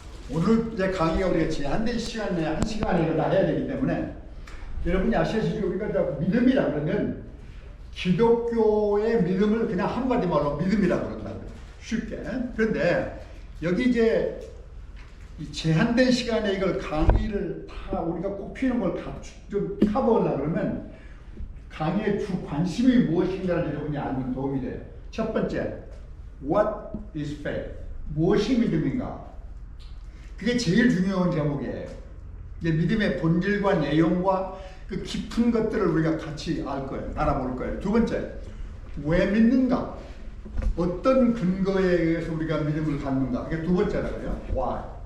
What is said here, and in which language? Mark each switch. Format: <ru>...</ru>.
<ko>오늘 이제 강의가 우리가 제한된 시간 내에 1시간에 다 해야 되기 때문에 여러분이 아시다시피 우리가 믿음이라 그러면 기독교의 믿음을 그냥 한마디 말로 믿음이라고 그런다고요. 쉽게. 그런데 여기 이제 이 제한된 시간에 이걸 강의를 다 우리가 꼭 필요한 걸 좀 커버하려고 그러면 강의의 주 관심이 무엇인가를 여러분이 알면 도움이 돼요. 첫 번째,</ko> <en>what is faith?</en> <ko>무엇이 믿음인가? 그게 제일 중요한 제목이에요. 이제 믿음의 본질과 내용과 그 깊은 것들을 우리가 같이 알아볼 거예요. 두 번째, 왜 믿는가? 어떤 근거에 의해서 우리가 믿음을 갖는가? 이게 두 번째라고요. why.</ko>